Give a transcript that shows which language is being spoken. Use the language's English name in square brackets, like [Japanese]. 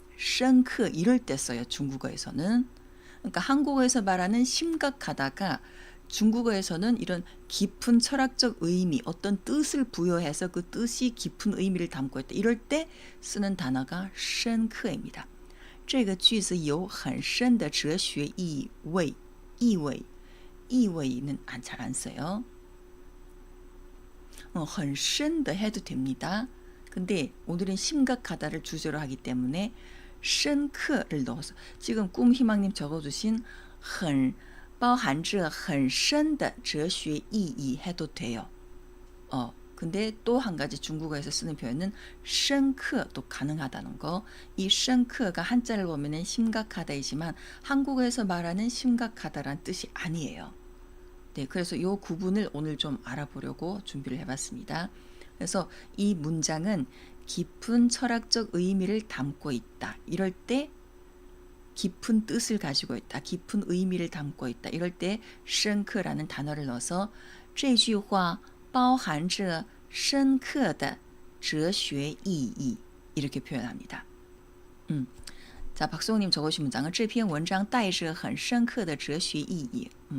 [Korean] 深刻 이럴 때 써요. 중국어에서는. 그러니까 한국어에서 말하는 심각하다가 중국어에서는 이런 깊은 철학적 의미, 어떤 뜻을 부여해서 그 뜻이 깊은 의미를 담고 있다. 이럴 때 쓰는 단어가 深刻입니다. [Chinese] 这个句子有很深的哲学意味. [Korean] 이외는 잘 안 써요. [Chinese] 很深的 [Korean] 해도 됩니다. 근데 오늘은 심각하다를 주제로 하기 때문에 深刻를 넣어서 지금 꿈희망님 적어주신 [Chinese] 包含着很深的哲学意义 [Korean] 해도 돼요. 근데 또 한 가지 중국어에서 쓰는 표현은 深刻도 가능하다는 거. 이 深刻가 한자를 보면은 심각하다이지만 한국어에서 말하는 심각하다란 뜻이 아니에요. 네, 그래서 이 구분을 오늘 좀 알아보려고 준비를 해봤습니다. 그래서 이 문장은 깊은 철학적 의미를 담고 있다. 이럴 때 깊은 뜻을 가지고 있다. 깊은 의미를 담고 있다. 이럴 때 深刻라는 단어를 넣어서 [Chinese] 这句话包含着深刻的哲学意义 [Korean] 이렇게 표현합니다. 자, 박성우님 적으신 문장은 [Chinese] 这篇文章带着很深刻的哲学意义。